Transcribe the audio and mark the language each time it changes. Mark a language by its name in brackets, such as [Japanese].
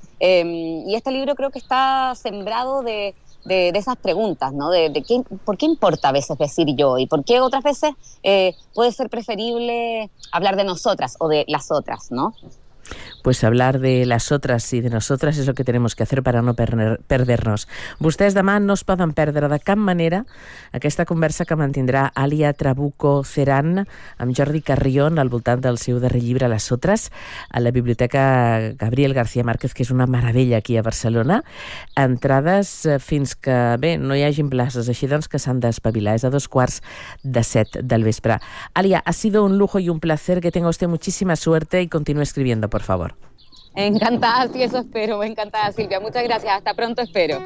[Spanish] Y este libro creo que está sembrado de esas preguntas, ¿no? ¿Por qué importa a veces decir yo? ¿Y por qué otras veces puede ser preferible hablar de nosotras o de las otras, ¿no? Pues hablar de las otras y de nosotras es lo que tenemos que hacer para no perdernos. [Catalan] Vostès demà no es poden perdre de cap manera aquesta conversa que mantindrà Àlia Trabuco-Ceran amb Jordi Carrión al voltant del seu darrer llibre, Les Otres, a la Biblioteca Gabriel García Márquez, que és una meravella aquí a Barcelona. Entrades fins que, bé, no hi hagin places, així doncs que s'han d'espavilar. És a 6:45 del vespre. [Spanish] Àlia, ha sido un lujo y un placer. Que tenga usted muchísima suerte y continúe escribiendo, por favor. Encantada, sí, eso espero. Encantada, Silvia. Muchas gracias. Hasta pronto, espero.